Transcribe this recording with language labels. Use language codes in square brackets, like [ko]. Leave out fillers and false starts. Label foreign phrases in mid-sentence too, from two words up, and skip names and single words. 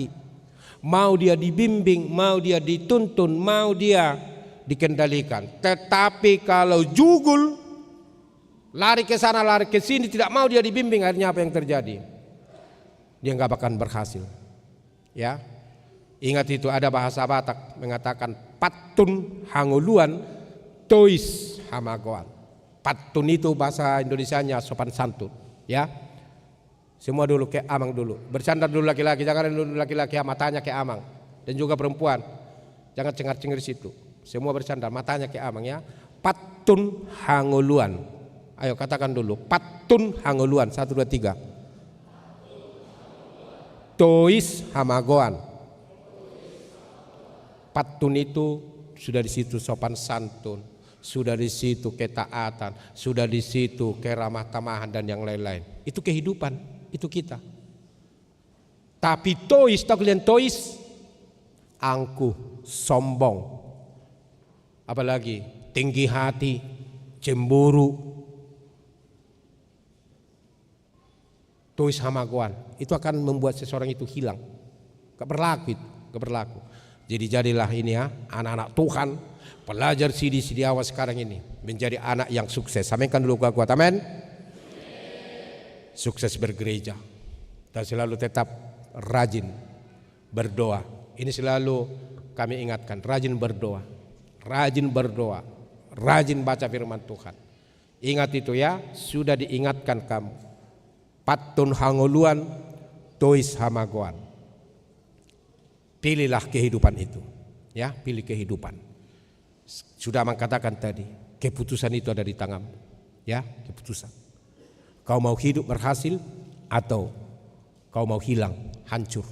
[id] Mau dia dibimbing, mau dia dituntun, mau dia dikendalikan. Tetapi kalau jugul, lari ke sana, lari ke sini, tidak mau dia dibimbing, akhirnya apa yang terjadi? Dia nggak akan berhasil. Ya, ingat itu ada bahasa Batak mengatakan [bbc] patun hanguluan, tois hamagoan. [id] Patun itu bahasa Indonesianya sopan santun. Ya, semua dulu ke amang dulu. Bercanda dulu laki-laki, jangan dulu laki-laki matanya ke amang. Dan juga perempuan, jangan cengar-cengir situ. Semua bercanda, matanya ke amang ya. [bbc] Patun hanguluan. [id] Ayo katakan dulu, [bbc] patun hanguluan. 1, 2, 3. Tois hamagoan. [id] Patun itu sudah di situ sopan santun, sudah di situ ketaatan, sudah di situ keramah tamahan dan yang lain-lain. Itu kehidupan, itu kita. Tapi tois, tahu kalian tois? Angkuh, sombong. Apalagi tinggi hati, cemburu. [bbc] Tois hamagoan. [id] Itu akan membuat seseorang itu hilang. Gak berlaku itu, gak berlaku. Jadi jadilah ini ya, anak-anak Tuhan, pelajar sidi awas sekarang ini menjadi anak yang sukses. Sampaikan dulu kuat-kuat, amin. Sukses bergereja dan selalu tetap rajin berdoa. Ini selalu kami ingatkan, rajin berdoa, rajin baca firman Tuhan. Ingat itu ya, sudah diingatkan kamu. [bbc] Patun hanguluan, tois hamagoan. [id] Pilihlah kehidupan itu, ya, pilih kehidupan. Sudah mengatakan tadi, keputusan itu ada di tanganmu, ya, keputusan. Kau mau hidup berhasil atau kau mau hilang, hancur.